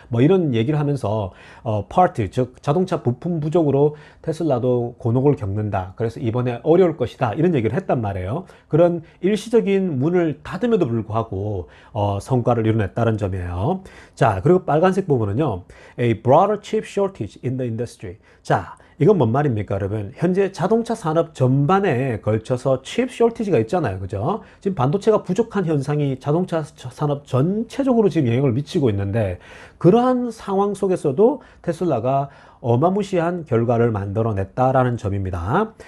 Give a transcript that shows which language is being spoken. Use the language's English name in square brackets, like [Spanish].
[Korean] 뭐 이런 얘기를 하면서 파트 즉 자동차 부품 부족으로 테슬라도 곤혹을 겪는다. 그래서 이번에 어려울 것이다. 이런 얘기를 했단 말이에요. 그런 일시적인 문을 닫음에도 불구하고 성과를 이뤄냈다는 점이에요. 자, 그리고 빨간색 부분은요. [English] A broader chip shortage in the industry. [Korean] 자, 이건 뭔 말입니까, 여러분? 현재 자동차 산업 전반에 걸쳐서 칩 쇼티지가 있잖아요. 그죠? 지금 반도체가 부족한 현상이 자동차 산업 전체적으로 지금 영향을 미치고 있는데, 그러한 상황 속에서도 테슬라가 어마무시한 결과를 만들어냈다라는 점입니다.